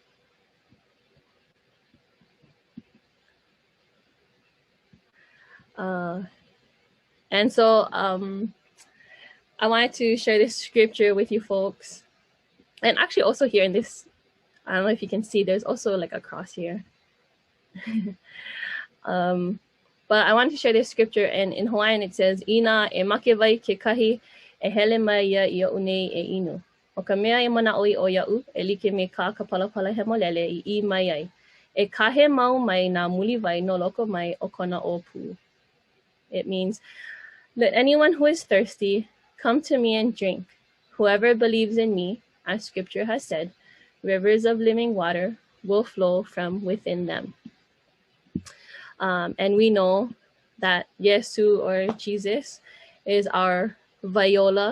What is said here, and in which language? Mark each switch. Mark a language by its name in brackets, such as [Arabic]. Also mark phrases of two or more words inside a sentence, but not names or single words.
[English] And so I wanted to share this scripture with you folks. And actually also here in this, I don't know if you can see, there's also like a cross here. But I wanted to share this scripture, and in Hawaiian it says, [Hawaiian] Ina e makewai ke kahi e hele mai ia ia unei e inu. O ka mea e manaʻoi o ia'u e like me ka kapalapala he molele I mai ai. E kahe mau mai nā muli wai no loko mai o kona o pu. [English] It means, let anyone who is thirsty come to me and drink. Whoever believes in me, as scripture has said, rivers of living water will flow from within them. And we know that Yesu, or Jesus, is our viola.